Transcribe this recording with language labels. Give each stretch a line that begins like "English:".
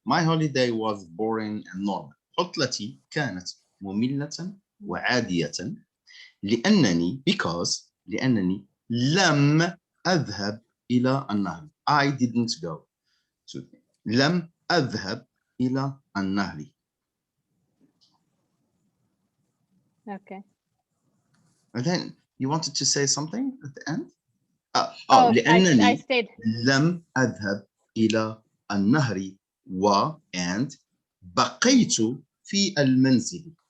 English: My holiday was boring and normal.
Arabic: عطلتي كانت مملة وعادية لأنني لم أذهب إلى النهر.
English: I didn't go to.
Arabic: لم أذهب إلى النهر.
English: Okay. And then you wanted to say something at the end? I
Arabic: لأنني
English: stayed.
Arabic: لم أذهب إلى النهر and بقيت في المنزل.